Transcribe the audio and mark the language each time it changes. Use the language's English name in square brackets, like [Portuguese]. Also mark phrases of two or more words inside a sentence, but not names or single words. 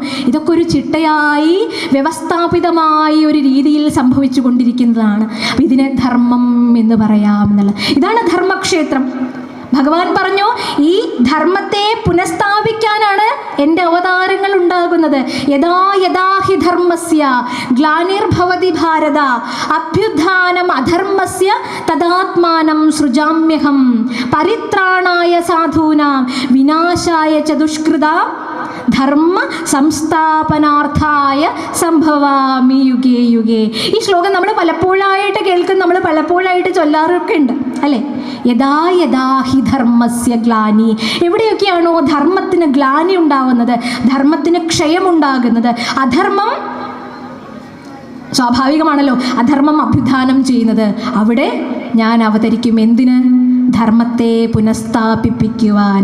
[Malayalam] ഇതൊക്കെ ഒരു ചിട്ടയായി വ്യവസ്ഥാപിതമായി ഒരു രീതിയിൽ സംഭവിച്ചു കൊണ്ടിരിക്കുന്നതാണ്. ഇതിനെ ധർമ്മം എന്ന് പറയാം എന്നുള്ളത്. ഇതാണ് ധർമ്മക്ഷേത്രം. ഭഗവാൻ പറഞ്ഞു, ഈ ധർമ്മത്തെ പുനഃസ്ഥാപിക്കാനാണ് എൻ്റെ അവതാരങ്ങൾ ഉണ്ടാകുന്നത്. [Sanskrit] യഥാ യഥാ ഹി ധർമ്മസ്യ ഗ്ലാനിർഭവതി ഭാരത അഭ്യുത്ഥാനം അധർമ്മസ്യ തദാത്മാനം സൃജാമ്യഹം പരിത്രാണായ സാധൂനാം വിനാശായ ച ദുഷ്കൃതാം ധർമ്മ സംസ്ഥാപനാർത്ഥായ സംഭവാമി യുഗേ യുഗേ. [Malayalam] ഈ ശ്ലോകം നമ്മൾ പലപ്പോഴായിട്ട് കേൾക്കും, നമ്മൾ പലപ്പോഴായിട്ട് ചൊല്ലാറൊക്കെ ഉണ്ട് അല്ലേ? [Sanskrit] യഥാ യഥാ ഹി ധർമ്മസ്യ ഗ്ലാനി. [Malayalam] എവിടെയൊക്കെയാണോ ധർമ്മത്തിന് ഗ്ലാനി ഉണ്ടാകുന്നത്, ധർമ്മത്തിന് ക്ഷയമുണ്ടാകുന്നത്, അധർമ്മം സ്വാഭാവികമാണല്ലോ, അധർമ്മം അഭ്യുത്ഥാനം ചെയ്യുന്നത്, അവിടെ ഞാൻ അവതരിക്കും. എന്തിന്? ധർമ്മത്തെ പുനഃസ്ഥാപിപ്പിക്കുവാൻ.